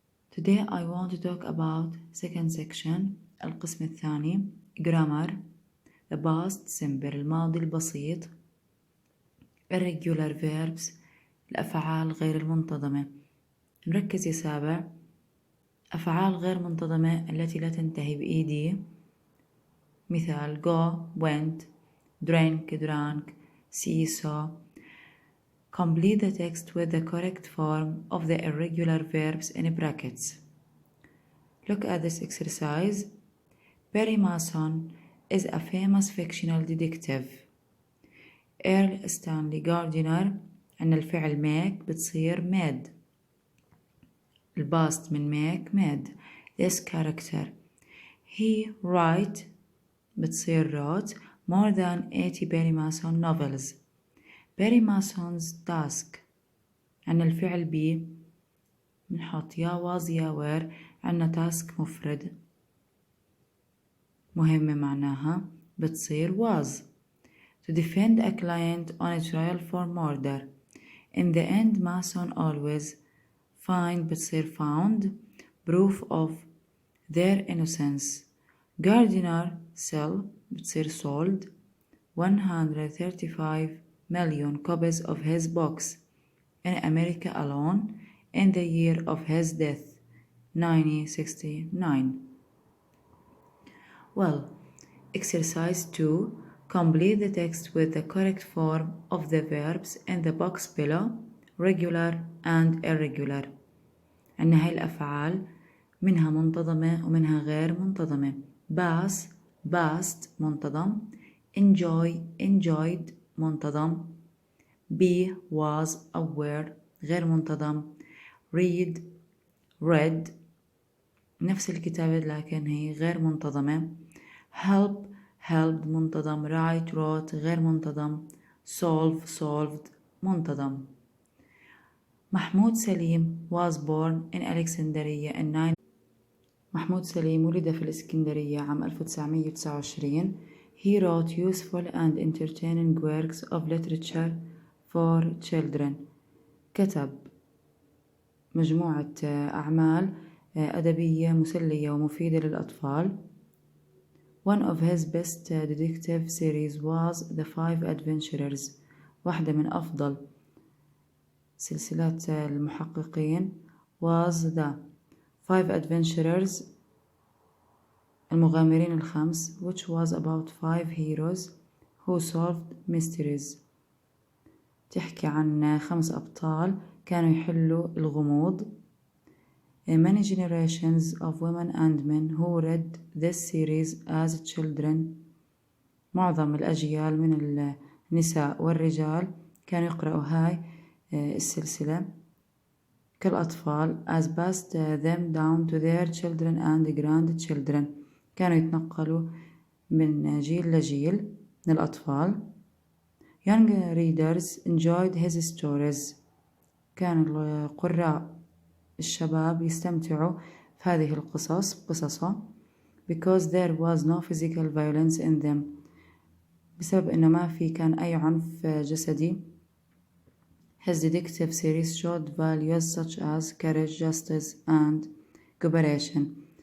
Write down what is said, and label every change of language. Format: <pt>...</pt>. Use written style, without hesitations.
<en>Today I want to talk about second section,</en> <ar>القسم الثاني,</ar> <en>grammar, the past simple,</en> <ar>الماضي البسيط,</ar> <en>irregular verbs,</en> <ar>الأفعال غير المنتظمة. نركز يا سابع. أفعال غير منتظمة التي لا تنتهي بإيدي، مثال</ar> <en>go, went, drink, drank, see, saw. Complete the text with the correct form of the irregular verbs in brackets. Look at this exercise. Perry Mason is a famous fictional detective. Earl Stanley Gardiner.</en> <ar>عندنا الفعل make بتصير made. الباست من</ar> <en>make made. This character. He write</en> <ar>بتصير</ar> <en>wrote more than 80 Perry Mason novels. Perry Mason's task.</en> <ar>عندنا الفعل be بنحط يا was يا were. عندنا task مفرد مهمة معناها بتصير was.</ar> <en>To defend a client on a trial for murder. In the end Mason always find</en> <ar>بتصير</ar> <en>found proof of their innocence. Gardiner sell</en> <ar>بتصير</ar> <en>sold 135 million copies of his books in America alone in the year of his death, 1969. Well, exercise 2. Complete the text with the correct form of the verbs in the box below, regular and irregular.</en> <ar>عندنا هاي الأفعال منها منتظمة ومنها غير منتظمة.</ar> <en>pass, passed</en> <ar>منتظم.</ar> <en>enjoy, enjoyed منتظم. be, was, aware</en> <ar>غير منتظم.</ar> <en>read, read</en> <ar>نفس الكتابة لكن هي غير منتظمة.</ar> <en>help, helped</en> <ar>منتظم.</ar> <en>write, wrote</en> <ar>غير منتظم.</ar> <en>solve, solved</en> <ar>منتظم.</ar> <en>Mahmoud Salim was born in Alexandria in</en> <ar>محمود سليم ولد في الإسكندرية عام 1929.</ar> <en>He wrote useful and entertaining works of literature for children.</en> <ar>كتب مجموعة أعمال أدبية مسلية ومفيدة للأطفال.</ar> <en>One of his best detective series was The Five Adventurers.</en> <ar>واحدة من أفضل سلسلات المحققين</ar> <en>was The Five Adventurers</en> <ar>المغامرين الخمس,</ar> <en>which was about 5 heroes who solved mysteries.</en> <ar>تحكي عن 5 أبطال كانوا يحلوا الغموض.</ar> <en>Many generations of women and men who read this series as children.</en> <ar>معظم الأجيال من النساء والرجال كانوا يقرأوا هاي السلسلة كالأطفال</ar> <en>as passed them down to their children and grandchildren.</en> <ar>كانوا يتنقلوا من جيل لجيل من الأطفال.</ar> <en>Young readers enjoyed his stories.</en> <ar>كان القراء الشباب يستمتعوا في هذه قصصه</ar> <en>because there was no physical violence in them.</en> <ar>بسبب إنه ما في كان أي عنف جسدي.</ar> <en>His detective series showed values such as courage, justice and cooperation.</en>